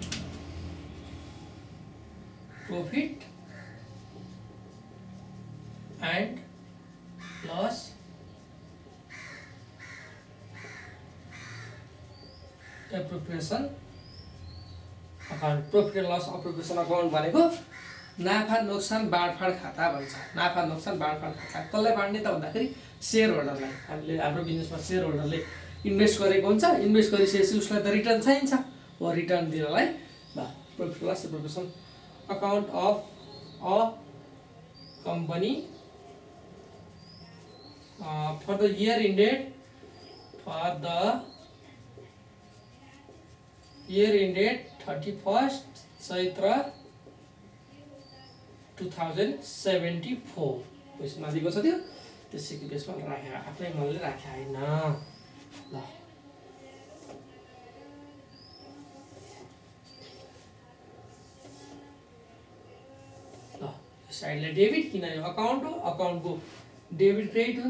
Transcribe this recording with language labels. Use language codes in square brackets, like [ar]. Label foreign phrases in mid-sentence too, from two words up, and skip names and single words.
[en] Profit and loss appropriation account. profit and loss appropriation account [ne] भनेको नाफा नोक्सान बाँडफाँड खाता भन्छ। नाफा नोक्सान बाँडफाँड खाता कसलाई बाँड्ने त भन्दाखेरि सेयर होल्डरलाई। हामीले हाम्रो बिजनेसमा सेयर होल्डरले इन्भेस्ट गरेको हुन्छ, इन्भेस्ट गरिसकेपछि उसलाई त रिटर्न चाहिन्छ, हो रिटर्न दिनलाई [en] profit loss appropriation account of a company for the year ended 31st [ne] चैत्र 2074 क्वेसनमा दिएको छ त्यो त्यसैको बेसमा राखे, आफ्नै मनले राखे हैन। ल साइडलाई डेबिट, किन यो अकाउन्ट हो, अकाउन्टको डेबिट क्रेडिट हुन्छ।